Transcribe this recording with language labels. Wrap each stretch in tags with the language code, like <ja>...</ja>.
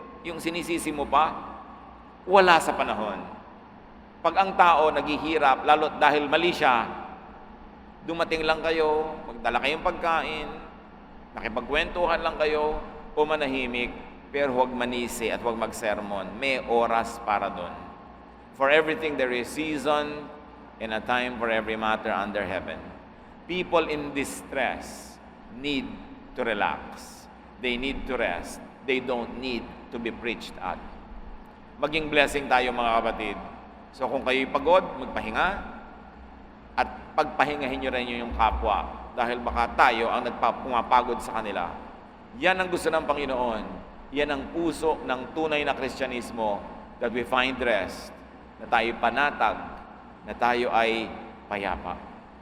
<tl>Yung sinisisi mo pa, wala sa panahon. Pag ang tao naghihirap, lalo dahil mali siya, dumating lang kayo, magdala kayong pagkain, nakipagkwentuhan lang kayo, o manahimik, pero huwag manisi at huwag magsermon. May oras para doon.</tl> <en>For everything there is season and a time for every matter under heaven. People in distress need to relax. They need to rest. They don't need to be preached at.</en> <tl>Maging blessing tayo mga kapatid. So kung kayo'y pagod, magpahinga. At pagpahingahin nyo rin yung kapwa. Dahil baka tayo ang pumapagod sa kanila. Yan ang gusto ng Panginoon. Yan ang puso ng tunay na Kristyanismo,</tl> <en>that we find rest,</en> <tl>na tayo panatag, na tayo ay payapa.</tl>